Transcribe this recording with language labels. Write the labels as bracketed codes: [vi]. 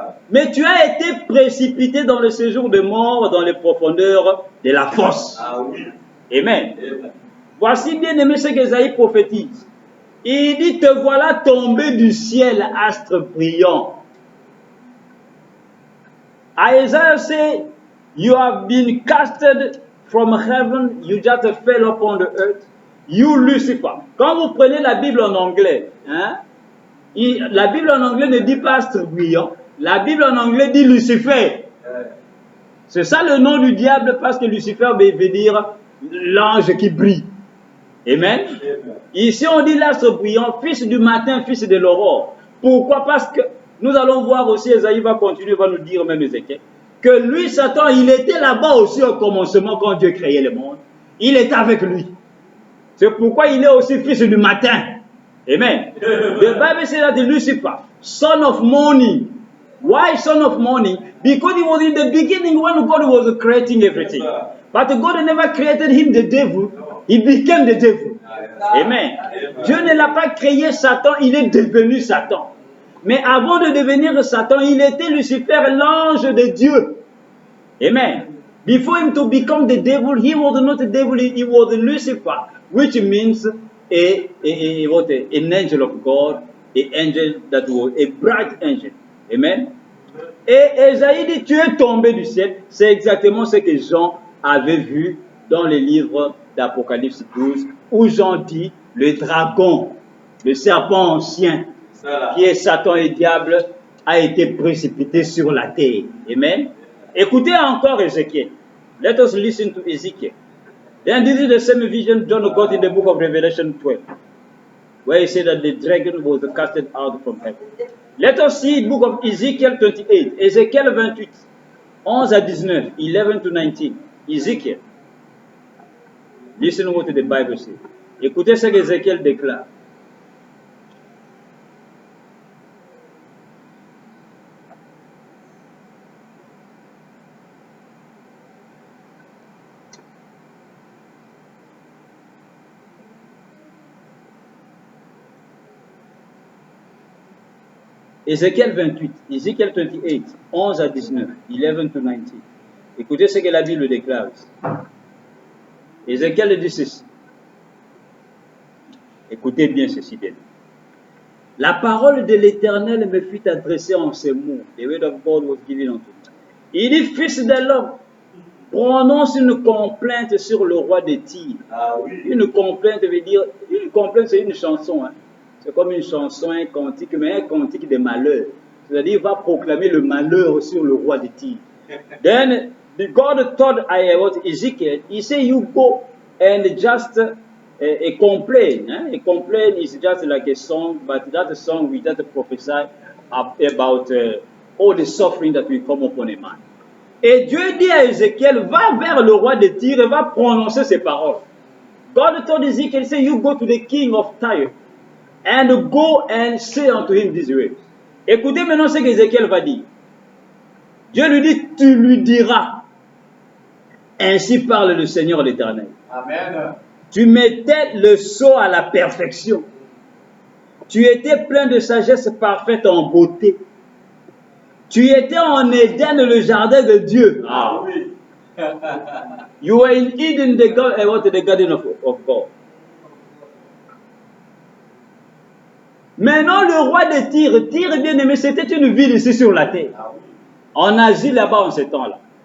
[fr] Mais tu as été précipité dans le séjour des morts, dans les profondeurs de la fosse. Amen. Voici bien aimé ce qu'Ésaïe prophétise. Il dit, te voilà tombé du ciel, astre brillant. [en] Isaiah say, you have been casted from heaven, you just fell upon the earth, you Lucifer. [fr] Quand vous prenez la Bible en anglais, hein, la Bible en anglais ne dit pas astre brillant, la Bible en anglais dit Lucifer. C'est ça le nom du diable, parce que Lucifer veut dire l'ange qui brille. Amen. Ici on dit l'astre brillant, fils du matin, fils de l'aurore. Pourquoi? Parce que nous allons voir aussi, Ésaïe va continuer, va nous dire même Ézéchiel, que lui, Satan, il était là-bas aussi au commencement quand Dieu créait le monde. Il était avec lui. C'est pourquoi il est aussi fils du matin. Amen. [en] The Bible says that Lucifer, son of morning. Why son of morning? Because he was in the beginning when God was creating everything. But God never created him the devil. He became the devil. Amen. [fr] Dieu ne l'a pas créé Satan, il est devenu Satan. Mais avant de devenir Satan, il était Lucifer, l'ange de Dieu. Amen. [en] Before him to become the devil, he was not the devil, he was Lucifer, which means an angel of God, an angel that was a bright angel. Amen. [fr] Et Ésaïe dit, tu es tombé du ciel. C'est exactement ce que Jean avait vu dans le livre d'Apocalypse 12, où Jean dit, le dragon, le serpent ancien, qui est Satan et diable, a été précipité sur la terre. Amen. Écoutez encore Ézéchiel. [en] Let us listen to Ezekiel. Then this is the same vision John got in the book of Revelation 12, where he said that the dragon was casted out from heaven. Let us see the book of Ezekiel 28. [fr] Ézéchiel 28, 11 à 19, [en] 11 to 19. Ezekiel. Listen what the Bible says. [fr] Écoutez ce qu'Ézéchiel déclare. Ézéchiel 28, Ézéchiel 28, 11 à 19, [en] 11 to 19. [fr] Écoutez ce que la Bible déclare ici. Ézéchiel dit ceci. Écoutez bien ceci, bien. La parole de l'Éternel me fut adressée en ces mots. [en] The word of God was given unto me. [fr] Il dit, fils de l'homme, prononce une complainte sur le roi de Tyr. Une complainte veut dire, une complainte c'est une chanson. Hein. C'est comme une chanson, un cantique, mais un cantique de malheur. C'est-à-dire, il va proclamer le malheur sur le roi de Tyr. Then, [en] God told Ezekiel, he said, you go and just complain. A complaint is just like a song, but that song we just prophesy about all the suffering that will come upon a man. [fr] Et Dieu dit à Ézéchiel, va vers le roi de Tyr et va prononcer ces paroles. [en] God told Ezekiel, say, you go to the king of Tyre and go and say unto him this way. [fr] Écoutez maintenant ce qu'Ézéchiel va dire. Dieu lui dit, tu lui diras, ainsi parle le Seigneur l'Éternel. Amen. Tu mettais le sceau à la perfection. Tu étais plein de sagesse parfaite en beauté. Tu étais en Éden, le jardin de Dieu. Ah oui. [en] You were in Eden, the garden of God. [fr] Maintenant, le roi de Tyr, bien aimé, c'était une ville ici sur la terre. Ah oui. En Asie, là-bas, en ce temps-là.